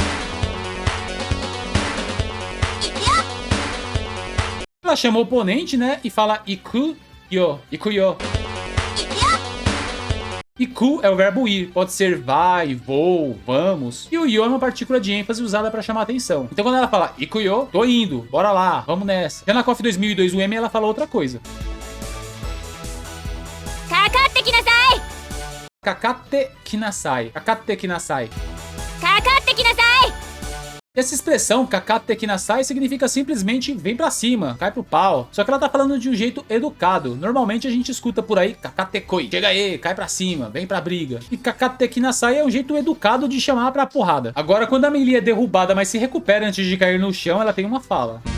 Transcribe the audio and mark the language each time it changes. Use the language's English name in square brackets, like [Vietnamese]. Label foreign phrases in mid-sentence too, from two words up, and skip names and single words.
[Portuguese] Ela chama o oponente, né, e fala [Japanese] 行くよ、行くよ. [Portuguese] Iku é o verbo ir, pode ser vai, vou, vamos. E o yo é uma partícula de ênfase usada para chamar atenção. Então quando ela fala [Japanese] 行くよ, [Portuguese] tô indo, bora lá, vamos nessa. Já na KOF 2002 o M ela fala outra coisa. [Japanese] かかってきなさいかかってきなさい、かかってきなさい. かかってきなさい [Portuguese] Essa expressão, [Japanese] かかってきなさい, [Portuguese] significa simplesmente vem pra cima, cai pro pau. Só que ela tá falando de um jeito educado. Normalmente a gente escuta por aí, [Japanese] かかってこい, [Portuguese] chega aí, cai pra cima, vem pra briga. E [Japanese] かかってきなさい [Portuguese] é um jeito educado de chamar pra porrada. Agora, quando a Mei Lee é derrubada, mas se recupera antes de cair no chão, ela tem uma fala.